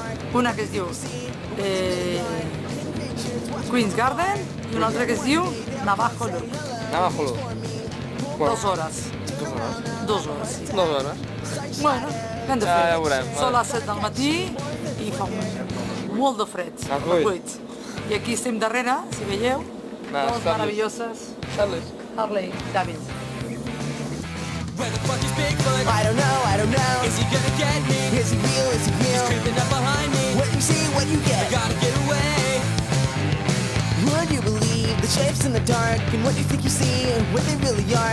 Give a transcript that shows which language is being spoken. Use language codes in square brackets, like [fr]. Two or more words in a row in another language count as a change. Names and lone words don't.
[ca] Una que es diu Queen's Garden i una altra que es diu Navajo Loop. Navajo Loop. 2 hores. 2 hores? 2 hores, sí. 2 hores? Bueno, hem de fer. Ja veurem. Són les 7 del matí i fa molt de fred. A 8. I aquí estem darrere, si veieu, dos Charles. meravelloses Charles. Harley Davidson. [en] Where the fuck is Bigfoot? I don't know. Is he gonna get me? Is he real? He's creeping up behind me. What you see, what you I get. gotta get away. Would you believe the shapes in the dark and what you think you see and what they really are?